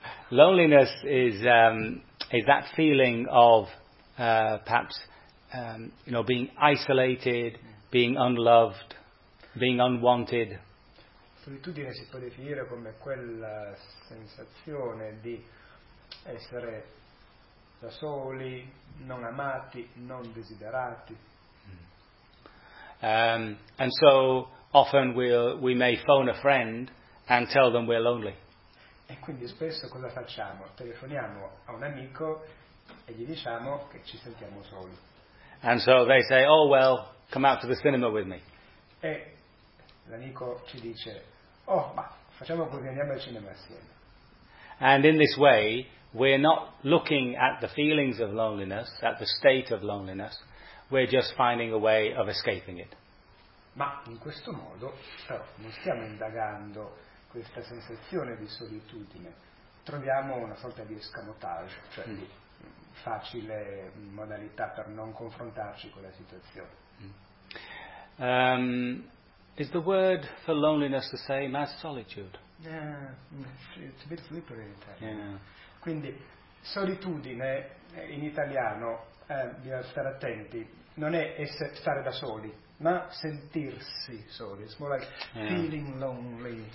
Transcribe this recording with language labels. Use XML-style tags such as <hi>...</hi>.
<en>Loneliness is that feeling of being isolated, being unloved, being unwanted.</en> <it>Solitudine si può definire come quella sensazione di essere da soli, non amati, non desiderati.</it> <en>And so often we may phone a friend and tell them we're lonely.</en> <it>E quindi spesso cosa facciamo? Telefoniamo a un amico e gli diciamo che ci sentiamo soli.</it> <en>And so they say, oh well, come out to the cinema with me.</en> <it>E l'amico ci dice: oh, ma facciamo così, andiamo al cinema assieme.</it> <en>And in this way, we're not looking at the feelings of loneliness, at the state of loneliness, we're just finding a way of escaping it.</en> <it>Ma in questo modo, però, non stiamo indagando questa sensazione di solitudine, troviamo una sorta di escamotage, cioè di facile modalità per non confrontarci con la situazione.</it> <en>Is the word for loneliness the same as solitude? It's a bit slippery in Italian.</en> <it>Quindi, solitudine in italiano, bisogna stare attenti, non è stare da soli, ma sentirsi soli.</it> <en>It's more like feeling lonely.</en>